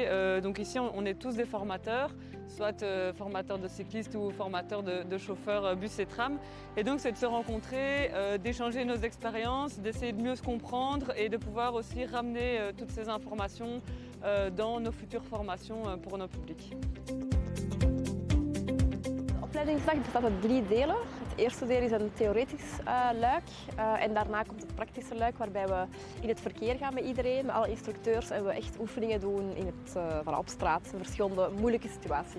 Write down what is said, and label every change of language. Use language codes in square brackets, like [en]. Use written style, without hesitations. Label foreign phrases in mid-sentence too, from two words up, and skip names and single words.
[fr] Donc ici, on est tous des formateurs, soit formateurs de cyclistes ou formateurs de chauffeurs bus et tram. Et donc, c'est de se rencontrer, d'échanger nos expériences, d'essayer de mieux se comprendre et de pouvoir aussi ramener toutes ces informations dans nos futures formations pour nos publics. [nl] De opleidingsdag bestaat uit 3 delen. Het eerste deel is een theoretisch luik en daarna komt het praktische luik waarbij we in het verkeer gaan met iedereen, met alle instructeurs en we echt oefeningen doen in op straat in verschillende moeilijke situaties.